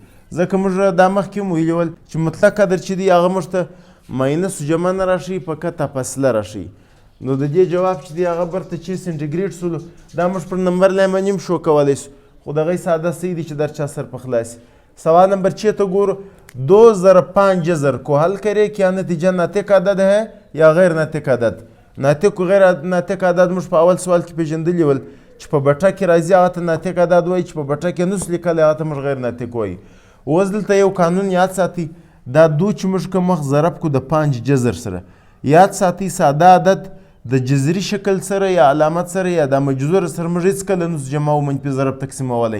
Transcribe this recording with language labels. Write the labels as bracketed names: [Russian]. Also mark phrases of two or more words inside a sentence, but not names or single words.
[Pashto] ځکه موږ دا مخکې مو ویلي ول چې مطلق قدر چې دی هغه موږ ته ماینس جمع نه راشي، فقط فاصله راشي. نو د دې جواب چې دی هغه برته 6 سنټیګریډ سولو. دا موږ پر نمبر لاین باندې هم شو کولی سو، خو دغه ساده صحیح دی چې در چا سر په خلاص. سوال نمبر 6 ته ګورو. [Urdu] 2 ضرب 5 جذر کو حل کرے کیا نتیجہ ناطق عدد ہے یا غیر ناطق عدد. [Pashto] ناطق و غیر ناطق عدد موږ په اول سوال کې پېژندلي ول چې په بټه کې راځي هغه ته ناطق عدد وایي، چې په بټه کې نس لیکلی هغه ته موږ غیر ناطق وایي. اوس دلته یو قانون یاد ساتي. دا 2 چې موږ کوم وخت ضرب کو د 5 جذر سره، یاد ساتي ساده عدد د جذري شکل سره یا علامت سره یا د مجذور سره موږ هېڅکله نسو جمع او منفي ضرب تقسیمولی.